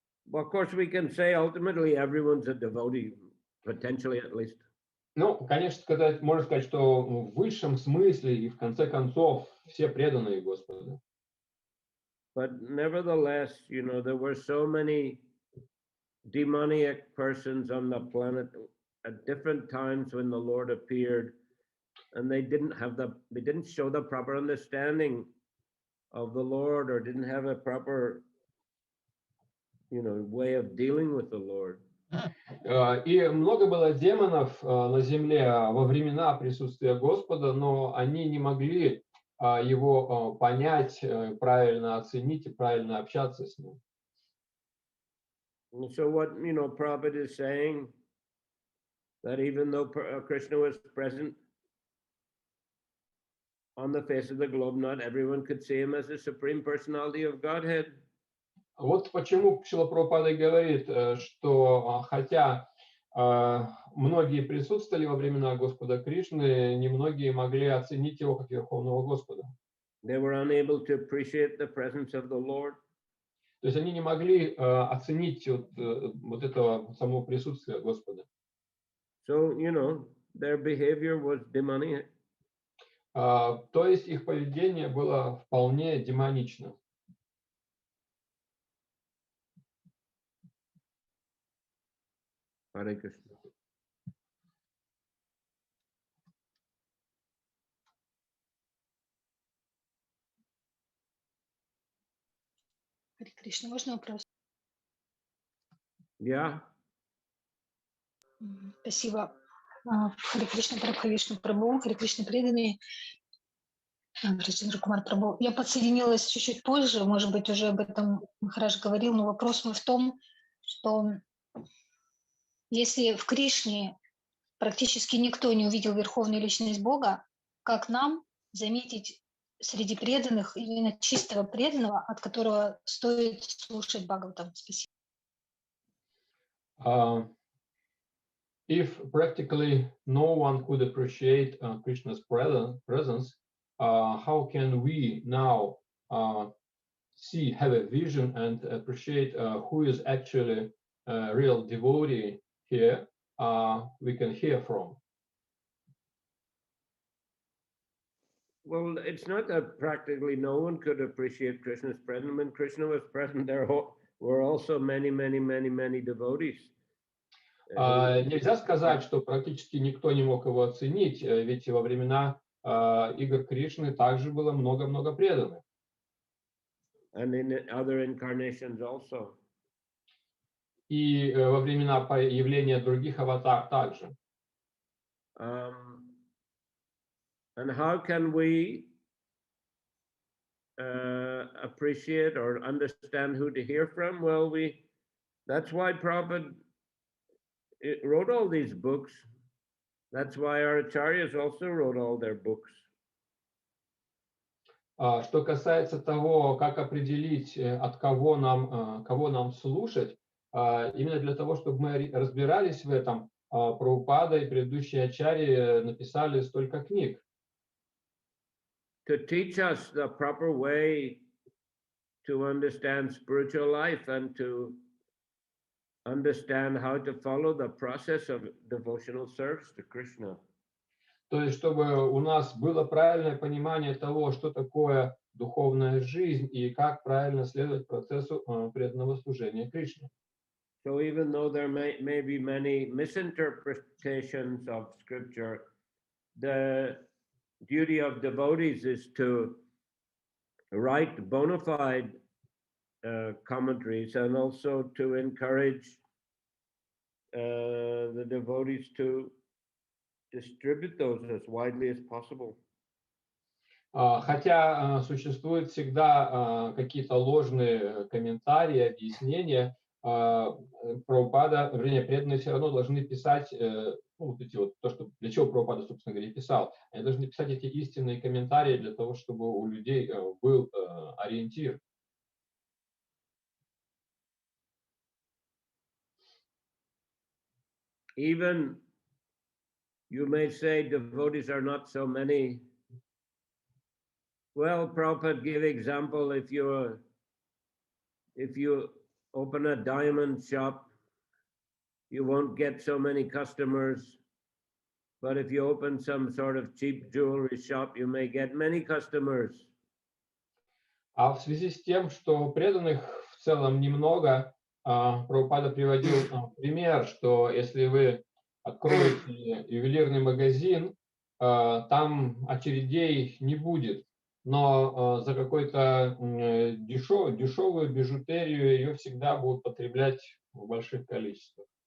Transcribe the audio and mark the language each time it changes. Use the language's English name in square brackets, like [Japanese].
[English] Well, of course, we can say ultimately everyone's a devotee, potentially at least. [Russian] Ну, конечно, можно сказать, что в высшем смысле и в конце концов все преданные Господу. [English] But nevertheless, you know, there were so many demoniac persons on the planet at different times when the Lord appeared, and they didn't show the proper understanding of the Lord, or didn't have a proper way of dealing with the Lord. [Russian] И много было демонов на земле во времена присутствия Господа, но они не могли его понять, правильно оценить и правильно общаться с ним. [English] And so what, Prabhupada is saying, that even though Krishna was present on the face of the globe, not everyone could see him as the Supreme Personality of Godhead. [Russian] Вот почему Шрила Прабхупада говорит, что хотя многие присутствовали во времена Господа Кришны, немногие могли оценить его как Верховного Господа. [English] They were unable to appreciate the presence of the Lord. [Russian] То есть они не могли оценить вот этого самого присутствия Господа. [English] So, their behavior was demonic. [Russian] То есть их поведение было вполне демонично. [English] Hare Krishna. [Russian] Харе Кришна, можно вопрос? [English] Yeah. [Russian] Спасибо. Харе Кришна, Прабхавишну Прабху, Харе Кришна преданные. Раджендра Кумар Прабху. Я подсоединилась чуть-чуть позже, может быть, уже об этом Махарадж говорил, но вопрос мой в том, что если в Кришне практически никто не увидел Верховную Личность Бога, как нам заметить среди преданных именно чистого преданного, от которого стоит слушать Бхагаватам? Спасибо. [English] If practically no one could appreciate Krishna's presence, how can we now have a vision and appreciate who is actually a real devotee here we can hear from? Well, it's not that practically no one could appreciate Krishna's presence. When Krishna was present, there were also many, many, many, many devotees. [Russian] Нельзя сказать, что практически никто не мог его оценить, ведь во времена игр Кришны также было много-много преданных. [English] And in other incarnations also. [Russian] И во времена появления других аватар также. [English] And how can we appreciate or understand who to hear from? Well, that's why Prabhupada wrote all these books. That's why our acharyas also wrote all their books. [Russian] Что касается того, как определить, от кого нам слушать, именно для того, чтобы мы разбирались в этом, Прабхупада и предыдущие ачарьи написали столько книг. [English] To teach us the proper way to understand spiritual life and to understand how to follow the process of devotional service to Krishna. [Russian] То есть, чтобы у нас было правильное понимание того, что такое духовная жизнь и как правильно следовать процессу преданного служения Кришне. [English] So even though there may be many misinterpretations of scripture, the duty of devotees is to write bona fide commentaries and also to encourage the devotees to distribute those as widely as possible. [Russian] Хотя существуют всегда какие-то ложные комментарии, объяснения, Прабхупада, вернее, преданные все равно должны писать, вот эти вот, то, что, для чего Прабхупада, собственно говоря, писал. Они должны писать эти истинные комментарии для того, чтобы у людей был ориентир. [English] Even you may say devotees are not so many. Well, Prabhupada gave example, if you open a diamond shop, you won't get so many customers. But if you open some sort of cheap jewelry shop, you may get many customers. [Russian] А в связи с тем, что преданных в целом немного, Прабхупада приводил пример, что если вы откроете ювелирный магазин, там очередей не будет. но за какую-то дешевую бижутерию ее всегда будут потреблять в больших количествах.